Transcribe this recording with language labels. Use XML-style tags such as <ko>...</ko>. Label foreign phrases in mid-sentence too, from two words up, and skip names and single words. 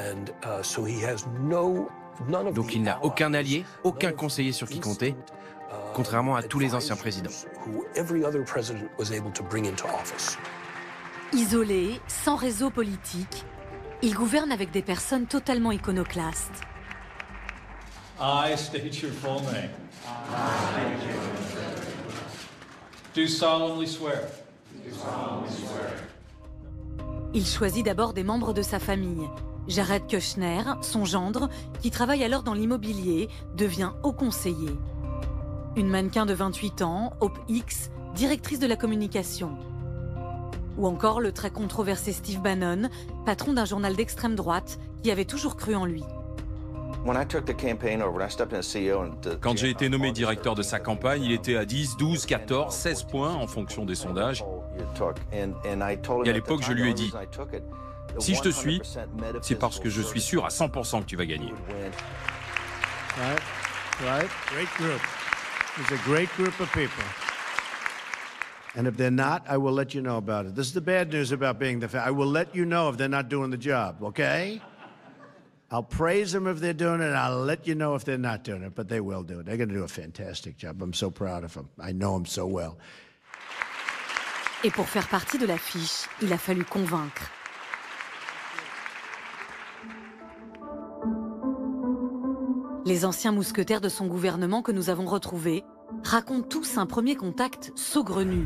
<fr>Donc il n'a aucun allié, aucun conseiller sur qui compter, contrairement à tous les anciens présidents. Isolé, sans réseau politique, il gouverne avec des personnes totalement iconoclastes.</fr> <en>I state your full name. Do solemnly swear.</en> <fr>Il choisit d'abord des membres de sa famille. Jared Kushner, son gendre, qui travaille alors dans l'immobilier, devient haut conseiller. Une mannequin de 28 ans, Hope Hicks, directrice de la communication. Ou encore le très controversé Steve Bannon, patron d'un journal d'extrême droite, qui avait toujours cru en lui. Quand j'ai été nommé directeur de sa campagne, il était à 10, 12, 14, 16 points en fonction des sondages. Et à l'époque, je lui ai dit, si je te suis, c'est parce que je suis sûr à 100% que tu vas gagner.</fr> <en>Right? Great group. It's a great group of people. And if they're not, I will let you know about it. This is the bad news about being the I will let you know if they're not doing the job, okay? I'll praise them if they're doing it, and I'll let you know if they're not doing it, but they will do it. They're going to do a fantastic job. I'm so proud of them. I know them so well.</en> <fr>Et pour faire partie de l'affiche, il a fallu convaincre. Les anciens mousquetaires de son gouvernement que nous avons retrouvés racontent tous un premier contact saugrenu.</fr>